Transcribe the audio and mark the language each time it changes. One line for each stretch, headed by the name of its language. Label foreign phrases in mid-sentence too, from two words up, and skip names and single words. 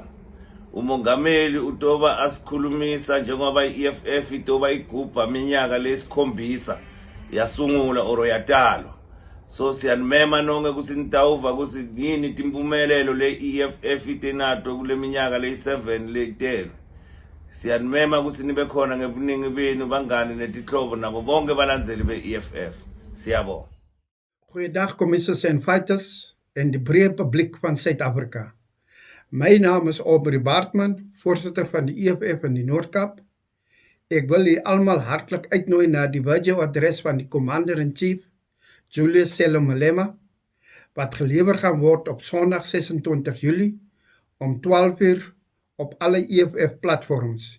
Swati: Umongameli utoba asikhulumisa njengoba iEFF itoba igubha minyaka lesikhombisa yasungula oro yatalwa. So siyanimema nonke ukuthi nitawuva ukuthi yini timpumelelo le EFF itenato kule minyaka le 7 le 10. Siyanimema ukuthi nibe khona ngebuningi benu bangani netihlobo nabo bonke balandzeli be-EFF. Siyabonga.
Afrikaans: Goeiedag commissies en fighters en die breë publiek van Suid-Afrika. My naam is Aubrey Baartman, voorsitter van die EFF in die Noord-Kaap. Ek wil julle almal hartlik uitnooi na die video-adres van die Commander-in-Chief, Julius Malema, wat gelewer gaan word op Sondag 26 Julie om 12 uur op alle EFF-platforms.